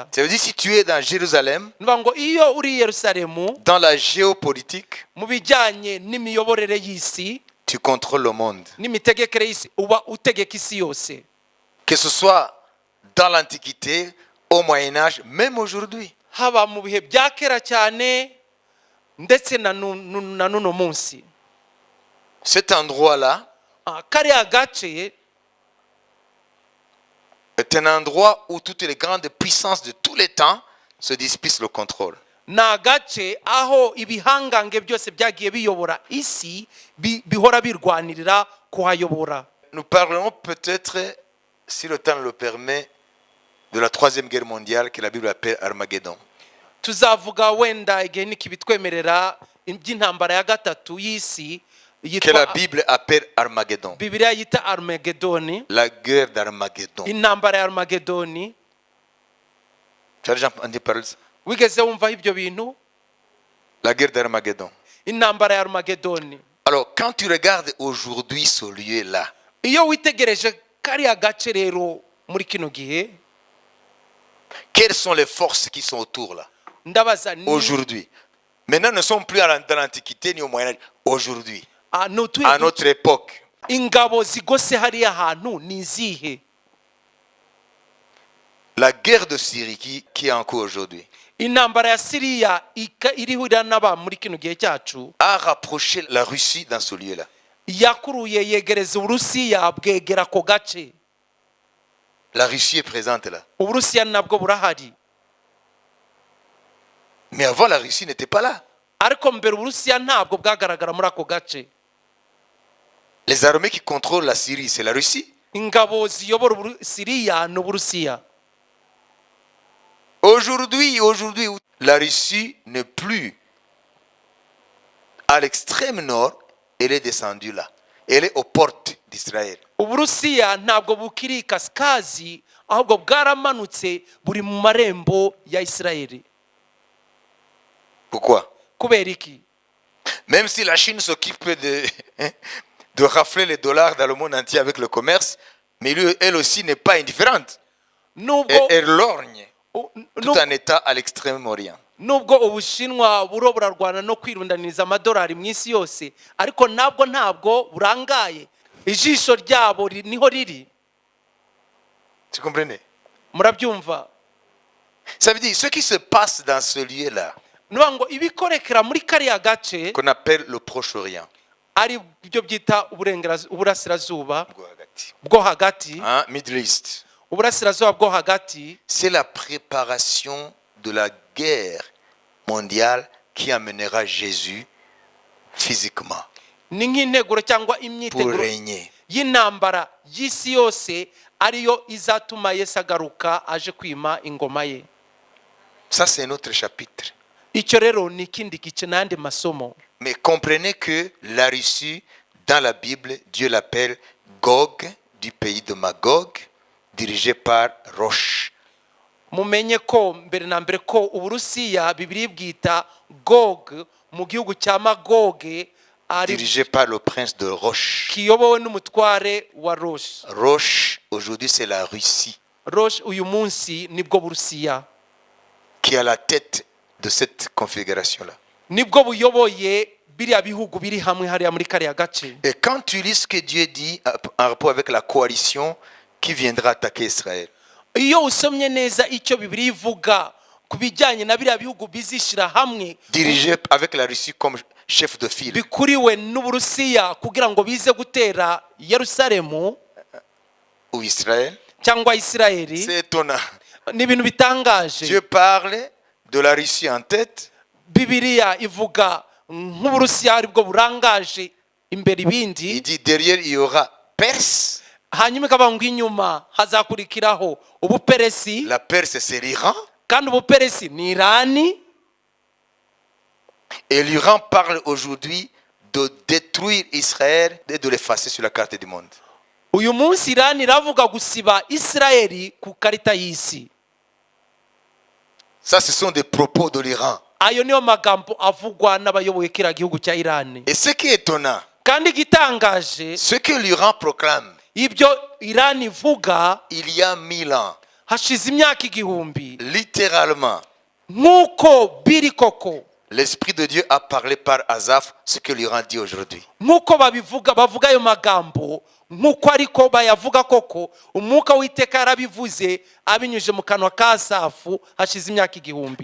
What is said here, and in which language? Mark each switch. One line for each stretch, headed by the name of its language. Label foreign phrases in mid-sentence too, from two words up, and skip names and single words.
French: Ça veut dire si tu es dans Jérusalem,
Kinyarwanda: Nuvuga ngo iyo uri i Yerusalemu,
French: dans la géopolitique,
Kinyarwanda: mu bijyanye n'imiyoborere y'isi
French: tu contrôles le monde.
Kinyarwanda: n'imitegekere y'isi, uba utegeka isi yose,
French: Que ce soit dans l'Antiquité, au Moyen-Âge, même aujourd'hui.
Kinyarwanda: haba mu bihe bya kera cyane ndetse na n'uno munsi.
French: Cet endroit-là
Kinyarwanda: Kariya gace
French: est un endroit où toutes les grandes puissances de tous les temps se disputent le contrôle.
Kinyarwanda: ni agace aho ibihangange byose byagiye biyobora isi bihora birwanirira kuhayobora.
French: Nous parlerons peut-être, si le temps le permet, de la troisième guerre mondiale que la Bible appelle Armageddon.
Kinyarwanda: Tuzavuga wenda igihe nikibitwemerera iby'intambara ya gatatu y'isi
French: Que la Bible appelle Armageddon.
Kinyarwanda: Bibiliya yita Armagedoni,
French: La guerre d'Armageddon.
Kinyarwanda: intambara ya Armagedoni.
French: Tu as déjà entendu parler de ça?
Kinyarwanda: Wigeze wumvaho ibyo bintu?
French: La guerre d'Armageddon.
Kinyarwanda: Intambara ya Armagedoni.
French: Alors, quand tu regardes aujourd'hui ce lieu-là,
Kinyarwanda: Iyo witegereje kariya gace rero muri kino gihe,
French: quelles sont les forces qui sont autour là,
Kinyarwanda: ndabaza
French: aujourd'hui? Maintenant, nous ne sommes plus dans l'Antiquité ni au Moyen-Âge. Aujourd'hui, à
Kinyarwanda: n'utuye
French: notre époque,
Kinyarwanda: ingabo zigose hariya hantu ni izihe?
French: la guerre de Syrie qui est en cours aujourd'hui
Kinyarwanda: Intambara ya Siriya iriho iranaba muri kino gihe cyacu
French: a rapproché la Russie dans ce lieu-là.
Kinyarwanda: yakuruye yegereza Uburusiya bwegera ko gace.
French: La Russie est présente là.
Kinyarwanda: Uburusiya nabwo burahari,
French: Mais avant, la Russie n'était pas là.
Kinyarwanda: ariko mbere Uburusiya ntabwo bwagaragara muri ako gace.
French: Les armées qui contrôlent la Syrie, c'est la Russie.
Kinyarwanda: Ingabo ziyobora Siriya ni Uburusiya.
French: Aujourd'hui, la Russie n'est plus à l'extrême nord, elle est descendue là. Elle est aux portes d'Israël.
Kinyarwanda: Uburusiya ntabwo bukiri kasikazi, ahubwo bwaramanutse buri mu marembo ya Isirayeli.
French: Pourquoi?
Kinyarwanda: Kubera iki?
French: Même si la Chine s'occupe de rafler les dollars dans le monde entier avec le commerce, mais elle aussi n'est pas indifférente. Elle lorgne tout un État à l'extrême-orient.
Kinyarwanda: Nubwo Ubushinwa buro burarwana no kwirundaniza amadolari mu isi yose, ariko ntabwo burangaye, ijisho ryabo niho riri.
French: Tu comprenez?
Kinyarwanda: Murabyumva?
French: Ça veut dire ce qui se passe dans ce lieu-là,
Kinyarwanda: Nuvuga ngo ibikorekera muri kariya gace
French: qu'on appelle le Proche-Orient,
Kinyarwanda: ari byo byita uburasirazuba bwo hagati,
English: Middle East,
Kinyarwanda: uburasirazuba bwo hagati,
French: c'est la préparation de la guerre mondiale qui amènera Jésus physiquement
Kinyarwanda: ni nk'integuro cyangwa
French: pour
Kinyarwanda: imyiteguro
French: régner.
Kinyarwanda: y'intambara y'isi yose ariyo izatuma Yesu agaruka aje kwima ingoma ye.
French: Ça, c'est un autre chapitre.
Kinyarwanda: Icyo rero ni ikindi gice n'andi masomo.
French: Mais comprenez que la Russie, dans la Bible, Dieu l'appelle Gog, du pays de Magog, dirigé par Rosh.
Kinyarwanda: Mumenye ko mbere na mbere ko Uburusiya Bibiliya bwita Gog mu gihugu cya Magoge, ari
French: Dirigé par le prince de Rosh.
Kinyarwanda: kiyobowe n'umutware wa Rosh.
French: Rosh, aujourd'hui, c'est la Russie
Kinyarwanda: Rosh uyu munsi nibwo Burusiya,
French: qui est à la tête de cette configuration-là.
Kinyarwanda: nibwo buyoboye biriya bihugu biri hamwe hariya muri kariya gace.
French: Et quand tu lis ce que Dieu dit en rapport avec la coalition qui viendra attaquer Israël,
Kinyarwanda: Iyo usomye neza icyo Bibiliya ivuga ku bijyanye na biriya bihugu bizishira hamwe
French: dirigé avec la Russie comme chef de file,
Kinyarwanda: bikuriwe n'Uburusiya kugira ngo bize gutera Yerusalemu
French: ou Israël,
Kinyarwanda: cyangwa Isirayeli,
French: c'est étonnant.
Kinyarwanda: ni ibintu bitangaje.
French: Dieu parle de la Russie en tête,
Kinyarwanda: bibiliya ivuga nk'uburusiya aribwo burangaje imbere
French: Il
Kinyarwanda: ibindi,
French: dit derrière il y aura Perse.
Kinyarwanda: hanyuma ikavuga ngo inyuma hazakurikiraho ubuperesi,
French: La Perse c'est l'Iran.
Kinyarwanda: kandi ubuperesi ni irani.
French: Et l'Iran parle aujourd'hui de détruire Israël et de l'effacer sur la carte du monde.
Kinyarwanda: Uyu munsi irani iravuga gusiba isirayeli ku karita y'isi.
French: Ça, ce sont des propos de l'Iran.
Kinyarwanda: Ayo niyo magambo avugwa n'abayoboye kiriya gihugu cya irani.
French: Et ce qui est étonnant,
Kinyarwanda: Kandi igitangaje,
French: ce que l'Iran proclame,
Kinyarwanda: ibyo irani ivuga
French: il y a 1000 ans,
Kinyarwanda: hashize imyaka igihumbi,
French: littéralement,
Kinyarwanda: nk'uko biri koko,
French: l'Esprit de Dieu a parlé par Asaph ce que l'Iran dit aujourd'hui.
Kinyarwanda: nk'uko bavuga ayo magambo, nk'uko ariko bayavuga koko, umwuka w'iteka yarabivuze abinyuje mu kanwa ka Asafu hashize imyaka igihumbi.